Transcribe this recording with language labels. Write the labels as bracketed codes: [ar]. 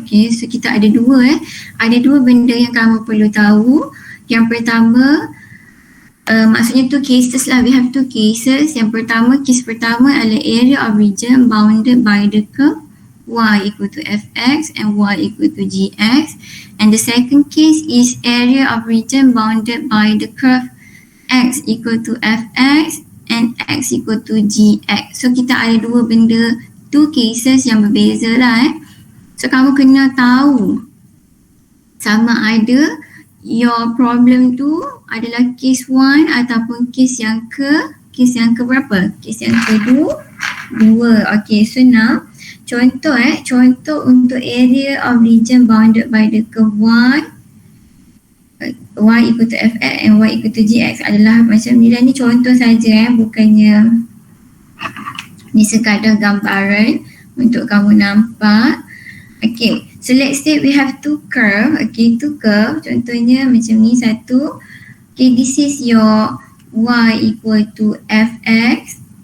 [ms] Okay, so kita ada dua ada dua benda yang kamu perlu tahu. Yang pertama, maksudnya [en] two cases lah, we have two cases. [ms] Yang pertama, case pertama adalah [en] area of region bounded by the curve y equal to fx and y equal to gx, and the second case is area of region bounded by the curve x equal to fx and x equal to gx. [ms] So kita ada dua benda, [en] two cases [ms] yang berbeza lah So kamu kena tahu sama ada [en] your problem [ms] tu adalah case 1 ataupun case yang ke berapa? Case yang kedua. [en] Okay, so now [ms] contoh untuk [en] area of region bounded by the curve y equal to fx and y equal to gx [ms] adalah macam ni lah. Ni contoh saja bukannya ni sekadar gambaran untuk kamu nampak. [en] Okay, so let's say we have two curve. Okay, two curve [ms] contohnya macam ni satu. [en] Okay, this is your y equal to fx.